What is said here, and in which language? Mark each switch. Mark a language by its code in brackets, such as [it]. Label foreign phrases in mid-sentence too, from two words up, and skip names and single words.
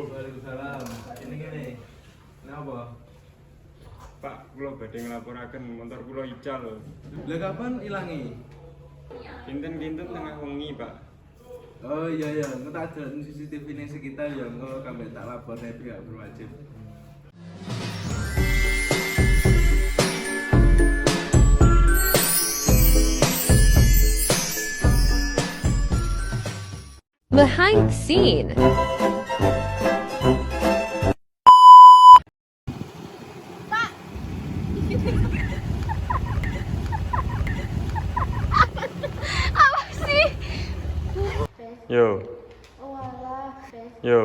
[jv] Waalaikumsalam. Ini ngene. Napa? Pak, kula badhe nglaporaken motor kula ical. Lah kapan ilangi? Kinten-kinten tengah wengi, Pak. Oh iya ya, engko tak delok CCTV ning sekitar ya engko kambek tak lapor nek [id] pihak berwajib. [en] Behind the scene. [id] Apa sih? [jv] Yo, Oh alah, yo.